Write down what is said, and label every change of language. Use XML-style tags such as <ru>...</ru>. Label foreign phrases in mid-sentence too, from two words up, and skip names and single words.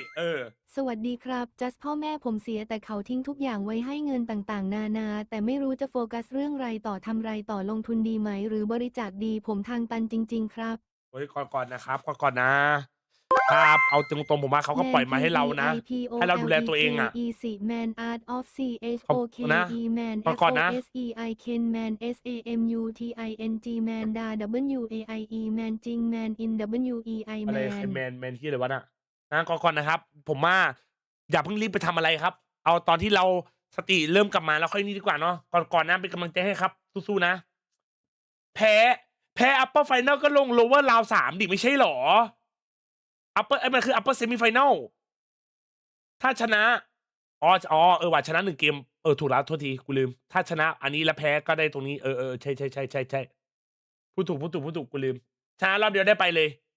<th>สวัสดีครับจัสพ่อแม่ผมเสียแต่เขาทิ้งทุกอย่างไว้ให้เงินต่างๆนานาแต่ไม่รู้จะโฟกัสเรื่องไรต่อทำไรต่อลงทุนดีไหมหรือบริจาคดีผมทางตันจริงๆครับ ก่อนนะครับก่อนนะครับเอาตรงๆผมว่าเขาก็ปล่อยมาให้เรานะให้เราดูแลตัวเองอ่ะ Man Art of CHOKE Man ก่อนนะ FOSEI Ken Man SAMUTING Man Da WAIE Man Jing Man In WEI อะไร Man แมนที่อะไรวะน่ะก่อนนะครับผมว่าอย่าเพิ่งรีบไปทำอะไรครับเอาตอนที่เราสติเริ่มกลับมาแล้วค่อยนี่ดีกว่าเนาะก่อนนะเป็นกำลังใจให้ครับสู้ๆนะแพ้</th> <en>upper final</en> <th>ก็ลง</th> <en>lower round</en> <th>3ดิไม่ใช่หรออัปเปอร์มันคือ</th> <en>upper semi final</en> <th>ถ้าชนะว่าชนะ1เกมถูกแล้วโทษทีกูลืมถ้าชนะอันนี้แล้วแพ้ก็ได้ตรงนี้ใช่พูดถูกกูลืมชนะรอบเดียวได้ไปเลย</th>